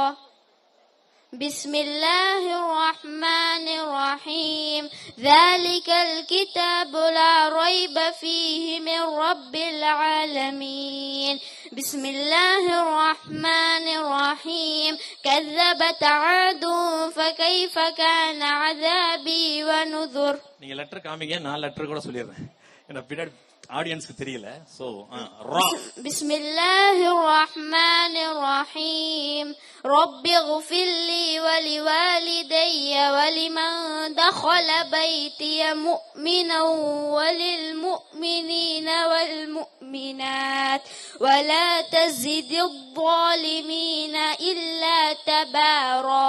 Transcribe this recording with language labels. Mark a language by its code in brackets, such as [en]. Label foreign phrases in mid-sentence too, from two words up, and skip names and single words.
[ar] بسم الله الرحمن الرحيم ذلك الكتاب لا ريب فيه من رب العالمين. بسم الله الرحمن الرحيم كذبت عاد فكيف كان عذابي ونذر. [ta] நீங்க லெட்டர் காமிங்க, நான் லெட்டர் கூட சொல்லிடுறேன். ஏன்னா பின்னாடி ஆடியன்ஸ்க்கு தெரியல. சோ ரா. [ar] بسم الله الرحمن الرحيم رب اغفر لي ولوالدي ولمن دخل بيتي مؤمنا وللمؤمنين والمؤمنات ولا تزد الظالمين إلا تبارا.